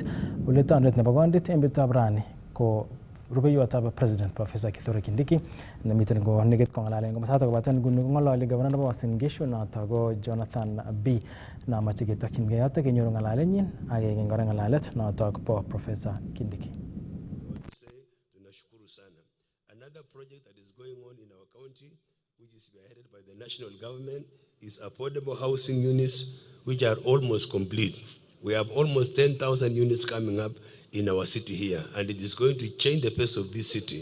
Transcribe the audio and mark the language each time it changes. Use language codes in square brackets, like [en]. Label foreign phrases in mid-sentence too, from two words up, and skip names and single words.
[kln] Ole taonit nebo kondit eng betutab rani ko rubeiwotab President Professor Kithure Kindiki nemiten ko nekit kong'alalen komosato kobaten nguni kong'ololi Governor nebo Uasin Gishu noto ko Jonathan B namache ketokchingei yoto kenyoru ng'alalenyin ak kekeny kora ng'alalet noto bo Professor Kindiki. [en] Another project that is going on in our county, which is headed by the national government, is affordable housing units, which are almost complete. We have almost 10,000 units coming up in our city here, and it is going to change the face of this city.